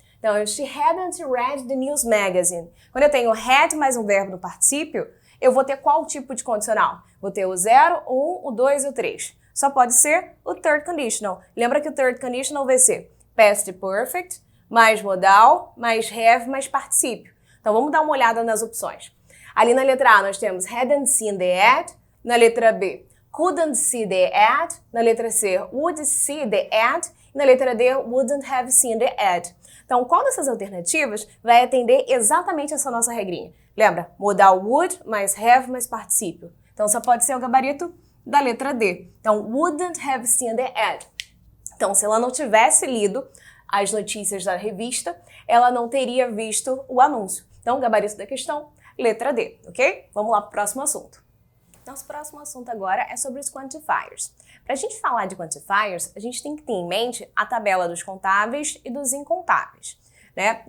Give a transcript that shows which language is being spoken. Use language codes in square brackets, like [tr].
[pt] Então, [en] if she hadn't read the news magazine. [pt] Quando eu tenho had mais um verbo no particípio, eu vou ter qual tipo de condicional? Vou ter o 0, o 1, o 2 e o 3. Só pode ser o third conditional. Lembra que o third conditional vai ser past perfect, mais modal, mais have, mais particípio. Então, vamos dar uma olhada nas opções. Ali na letra A, nós temos [en] hadn't seen the ad. [pt] Na letra B, [en] couldn't see the ad. [pt] Na letra C, [en] would see the ad. [pt] E na letra D, [en] wouldn't have seen the ad. [pt] Então, qual dessas alternativas vai atender exatamente essa nossa regrinha? Lembra? Modal would, mais have, mais particípio. Então, só pode ser o gabarito da letra D. Então, [en] wouldn't have seen the ad. [pt] Então, se ela não tivesse lido as notícias da revista, ela não teria visto o anúncio. Então, gabarito da questão, letra D, ok? Vamos lá para o próximo assunto. Nosso próximo assunto agora é sobre os quantifiers. Para a gente falar de quantifiers, a gente tem que ter em mente a tabela dos contáveis e dos incontáveis, né?